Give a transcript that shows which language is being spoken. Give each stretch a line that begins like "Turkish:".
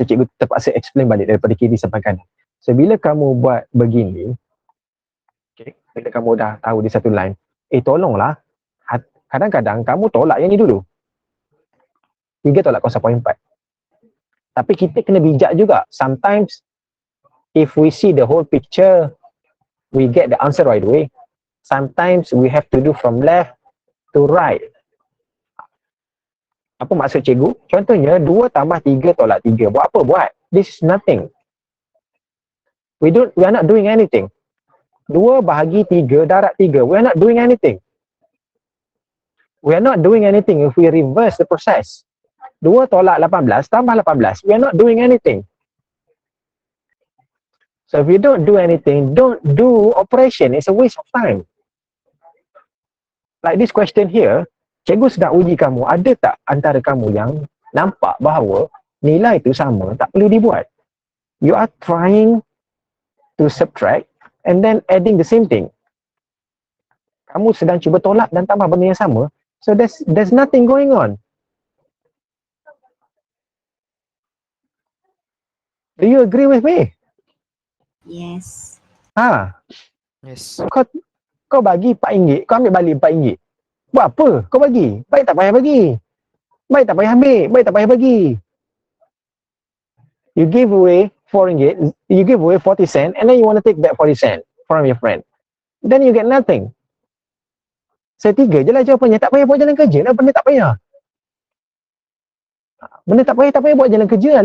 Malay: So cikgu terpaksa explain balik daripada kiri sampai kanan. So bila kamu buat begini, okay, bila kamu dah tahu di satu line, tolonglah, kadang-kadang kamu tolak yang ni dulu. 3 tolak 0.4. Tapi kita kena bijak juga.
English: Sometimes, if we see the whole picture, we get the answer right away. Sometimes, we have to do from left to right.
Malay: Apa maksud cikgu? Contohnya, 2 tambah 3 tolak 3. Buat apa buat?
English: This is nothing. We are not doing anything.
Malay: 2 bahagi 3 darab 3.
English: We are not doing anything. We are not doing anything if we reverse the process.
Malay: 2 tolak 18 tambah 18.
English: We are not doing anything. So if you don't do anything, don't do operation. It's a waste of time. Like this question here,
Malay: cikgu sedang uji kamu. Ada tak antara kamu yang nampak bahawa nilai itu sama, tak perlu dibuat?
English: You are trying to subtract and then adding the same thing.
Malay: Kamu sedang cuba tolak dan tambah benda yang sama.
English: So there's nothing going on. Do you agree with me? Yes. Yes.
Malay: Kau bagi RM4, kau ambil balik RM4. Buat apa? Kau bagi. Baik tak payah bagi. Baik tak payah ambil. Baik tak payah bagi.
English: You give away RM4, you give away 40 cents, and then you want to take back 40 cents from your friend. Then you get nothing.
Malay: Setiga je lah jawapannya. Tak payah buat jalan kerja lah. Benda tak payah. Benda tak payah buat jalan kerja lah.